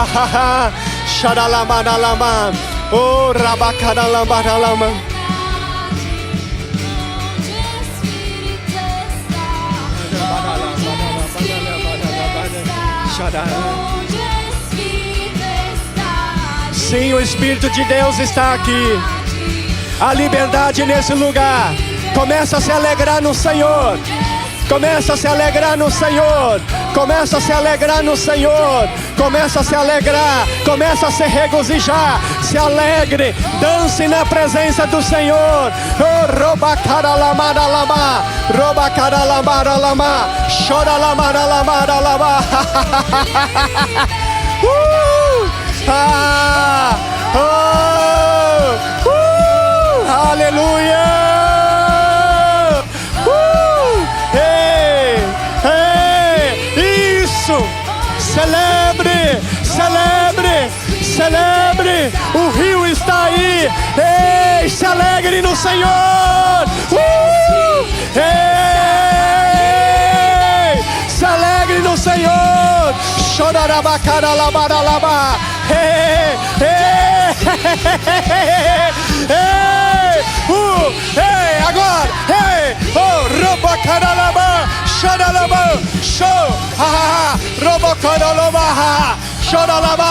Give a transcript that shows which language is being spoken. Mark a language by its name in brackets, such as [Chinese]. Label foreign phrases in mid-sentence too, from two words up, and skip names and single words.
[Portuguese] Xaralamaralama. Oh, rabacaralamaralama. Sim, o Espírito de Deus está aqui. A liberdade nesse lugar. Começa a se alegrar no Senhor. Começa a se alegrar no Senhor. Começa a se alegrar no Senhor. Começa a se alegrar. Começa a se regozijar. Se alegre. Dance na presença do Senhor. Oh, robacaralamaralama. Robacaralamaralama. Choralamaralamaralama. Aleluia. Isso. Celebre. Celebre. Celebre. O rio está aí. Ei, se alegre no Senhor. Ei, se alegre no Senhor. Chorarabacaralabaralaba. Ei, agora. Ei, oh, robacaralaba. Choralaba. Show. Robacaralaba. Choralaba.